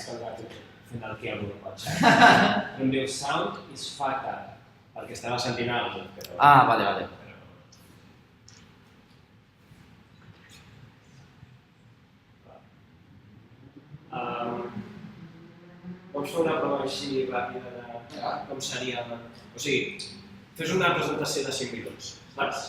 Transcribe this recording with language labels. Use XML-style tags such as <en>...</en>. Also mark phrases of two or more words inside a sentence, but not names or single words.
<ca>Fent aquí algú no pot ser. Em diu,</ca> <en>sound is fucked up.</en> <ca>Perquè estava sentint alguna cosa. Ah, vale. Vols fer una prova així ràpida de com seria... O sigui, fes una presentació de 5 minuts, saps?</ca>